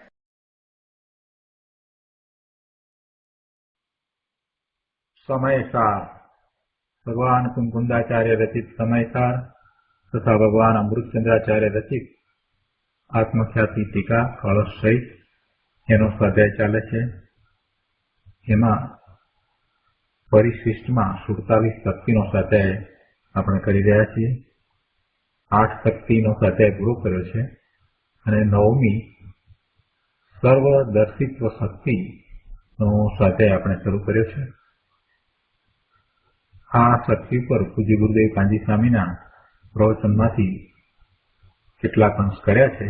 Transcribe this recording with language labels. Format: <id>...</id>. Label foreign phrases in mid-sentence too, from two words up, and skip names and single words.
<gu>સમયસાર ભગવાન કુંકુંદાચાર્ય રચિત સમયસાર તથા ભગવાન અમૃતચંદ્રાચાર્ય રચિત આત્મખ્યાતિ ટીકા કલશ સહિત એનો સ્વાધ્યાય ચાલે છે। એમાં પરિશિષ્ટમાં 47 શક્તિનો સ્વાધ્યાય આપણે કરી રહ્યા છીએ। 8 શક્તિનો સ્વાધ્યાય પૂરો કર્યો છે અને 9મી સર્વદર્શિત્વ શક્તિનો સ્વાધ્યાય આપણે શરૂ કર્યો છે। આ શક્તિ પર પૂજ્ય ગુરુદેવ કાંજી સ્વામીના પ્રવચનમાંથી કેટલાક અંશ કર્યા છે।</gu>